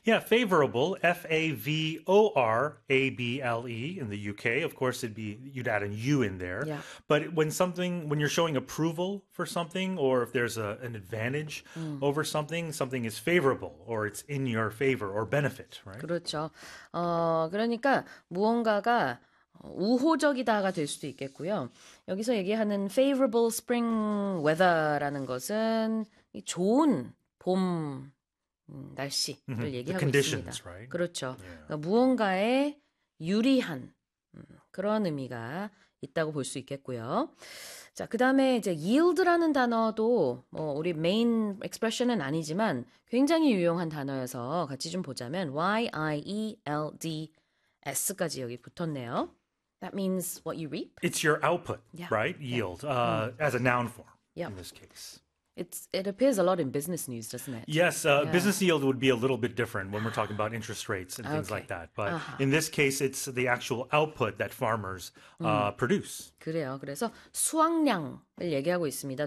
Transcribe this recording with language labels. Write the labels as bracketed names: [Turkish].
[English] Favorable, favorable in the UK. Of course, it'd be you'd add a U in there. But when you're showing approval for something, or if there's an advantage over something, something is favorable, or it's in your favor or benefit, right? [Korean] 그렇죠. 그러니까 무언가가 우호적이다가 될 수도 있겠고요. 여기서 얘기하는 favorable spring weather 라는 것은 좋은 봄 날씨를 [English] The [Korean] 얘기하고 있습니다. [English] conditions, right? [Korean] 그렇죠. 그러니까 무언가에 유리한 그런 의미가 있다고 볼수 있겠고요. 자, 그다음에 이제 yield라는 단어도 뭐 우리 main expression 은 아니지만 굉장히 유용한 단어여서 같이 좀 보자면 YIELDS까지 여기 붙었네요. [English] That means what you reap. It's your output, right? Yield, as a noun form in this case. It appears a lot in business news, doesn't it? Yes, business yield would be a little bit different when we're talking about interest rates and things like that. But in this case, it's the actual output that farmers, produce. [Korean] 그래요. 그래서 수확량을 얘기하고 있습니다.